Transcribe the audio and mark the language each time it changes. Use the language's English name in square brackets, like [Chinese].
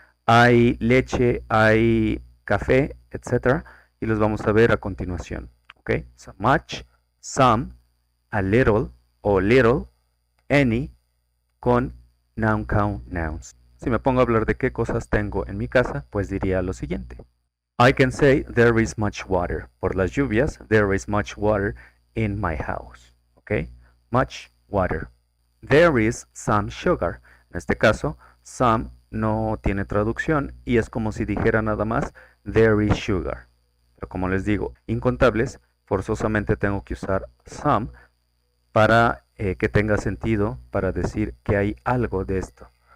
[Spanish] Hay leche, hay café, etc. Y los vamos a ver a continuación. ¿Ok? So much, some, a little o little, any con noun count nouns. Si me pongo a hablar de qué cosas tengo en mi casa, pues diría lo siguiente. [English] I can say there is much water. [Spanish] Por las lluvias, [English] there is much water in my house. ¿Ok? Much water. There is some sugar. [Spanish] En este caso, some no tiene traducción y es como si dijera nada más [English] there is sugar. [Spanish] Pero como les digo, incontables, forzosamente tengo que usar some para que tenga sentido para decir que hay algo de esto.